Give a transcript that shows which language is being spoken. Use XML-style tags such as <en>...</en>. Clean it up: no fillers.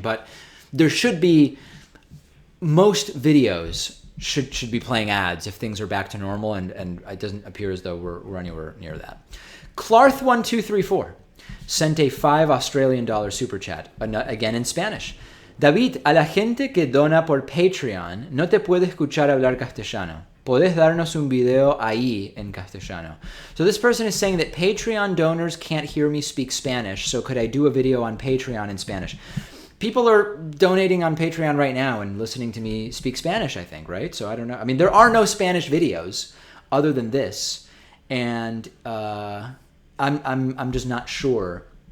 <en>But there should be, most videos should be playing ads if things are back to normal, and it doesn't appear as though we're anywhere near that. Clarth1234 sent a $5 Australian super chat, again in Spanish.</en> <es>David, a la gente que dona por Patreon no te puede escuchar hablar castellano. Podés darnos un video ahí en castellano.</es> <en>So this person is saying that Patreon donors can't hear me speak Spanish, so could I do a video on Patreon in Spanish? People are donating on Patreon right now and listening to me speak Spanish, I think, right? So I don't know. I mean, there are no Spanish videos other than this, and I'm just not sure.</en>